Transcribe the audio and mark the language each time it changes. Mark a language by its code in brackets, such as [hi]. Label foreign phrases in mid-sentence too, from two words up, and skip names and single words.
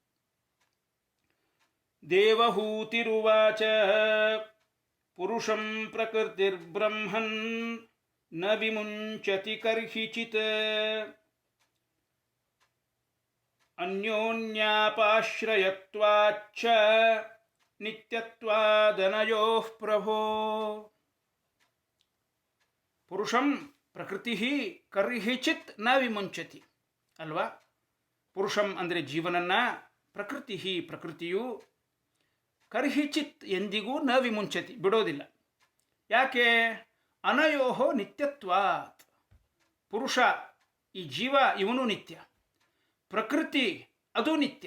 [sa] ದೇವಹೂತಿರುವಾಚ ಪುರುಷಂ ಪ್ರಕೃತಿರ್ಬ್ರಹ್ಮನ್ ನ ವಿಮುಂಚತಿ ಕರ್ಹಿಚಿತ್ ಅನ್ಯೋನ್ಯಾಪಾಶ್ರಯತ್ವಾಚ್ಚ ನಿತ್ಯತ್ವಾದನಯೋಃ ಪ್ರಭೋ. ಪುರುಷಂ ಪ್ರಕೃತಿ ಕರ್ಹಿಚಿತ್ ನ ವಿಮುಂಚತಿ ಅಲ್ವಾ. [kn] ಪುರುಷಂ ಅಂದರೆ ಜೀವನನ್ನ, ಪ್ರಕೃತಿಯು ಕರ್ಹಿಚಿತ್ ಎಂದಿಗೂ [sa] ನ ವಿಮುಂಚತಿ [kn] ಬಿಡೋದಿಲ್ಲ. [sa] ಯಾಕೆ? ಅನಯೋಹೋ ನಿತ್ಯತ್ವಾತ್. [kn] ಪುರುಷ ಈ ಜೀವ ಇವನು ನಿತ್ಯ, ಪ್ರಕೃತಿ ಅದು ನಿತ್ಯ.